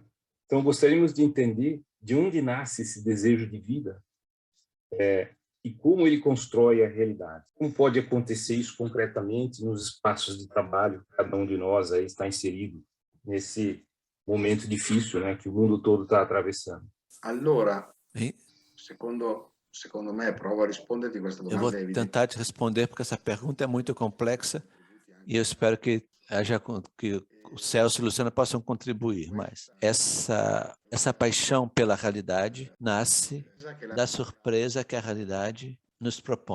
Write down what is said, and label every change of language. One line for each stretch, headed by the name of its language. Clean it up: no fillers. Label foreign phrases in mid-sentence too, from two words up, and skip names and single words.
Portuguese: Então, gostaríamos de entender de onde nasce esse desejo de vida e como ele constrói a realidade. Como pode acontecer isso concretamente nos espaços de trabalho que cada um de nós aí está inserido nesse momento difícil, né, que o mundo todo está atravessando.
Italian: Allora, secondo me, provo a risponderti questa
Portuguese: Eu vou
Italian: domanda.
Portuguese: tentar te responder porque essa pergunta é muito complexa e eu espero que o Celso e o Luciano possam contribuir mais. Essa paixão pela realidade nasce da surpresa que a realidade nos propõe.